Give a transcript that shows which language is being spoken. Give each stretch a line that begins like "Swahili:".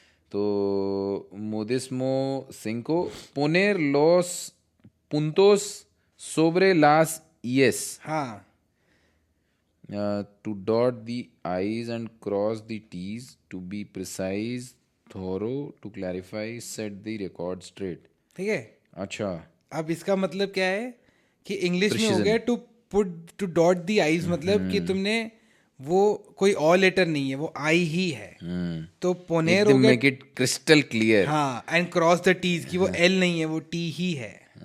Spanish: तो modismo 5, poner los puntos sobre las i's.
Hindi: हाँ.
English: To dot the i's and cross the t's, to be precise, thorough, to clarify, set the record straight.
Hindi: ठीक है. अच्छा. अब इसका मतलब क्या है कि इंग्लिश में हो गया
English: to dot the i's,
Hindi: मतलब कि तुमने वो कोई और लेटर नहीं है, वो आई ही है. तो पोनेर हो गया,
English: Make it crystal clear.
Hindi: हाँ,
English: and cross the t's
Hindi: की वो एल नहीं है, वो टी ही है.